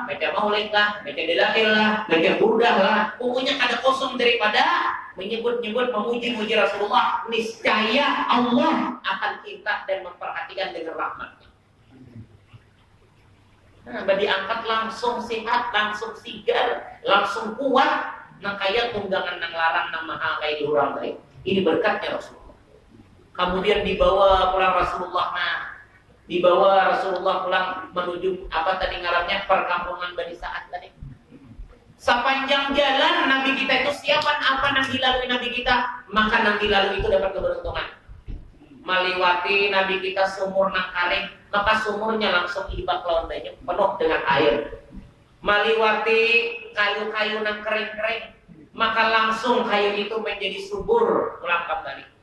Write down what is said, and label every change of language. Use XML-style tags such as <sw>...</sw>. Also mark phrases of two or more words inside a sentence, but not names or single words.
<id>Baca maulid lah, baca dalail lah, baca burdah lah. Pokoknya ada kosong daripada menyebut-nyebut, memuji-muji Rasulullah. Niscaya Allah akan cinta dan memperhatikan dengan rahmatnya. Nah, diangkat langsung sehat, langsung sigar, langsung kuat. Nah kayak tunggangan nang larang nang mahal kayak diurang baik. Ini berkatnya Rasulullah. Kemudian dibawa pulang Rasulullah. Nah, dibawa Rasulullah pulang menuju apa tadi ngarannya perkampungan Bani Sa'ad tadi. Sepanjang jalan Nabi kita itu siapa apa yang dilalui Nabi kita, maka yang dilalui itu dapat keberuntungan. Meliwati Nabi kita sumur</id> <bjn>nang karing,</bjn> <id>maka sumurnya langsung ibak lawan banyak penuh dengan air. Meliwati kayu-kayu nang kering-kering, maka langsung kayu itu menjadi subur pulang kembali.</id>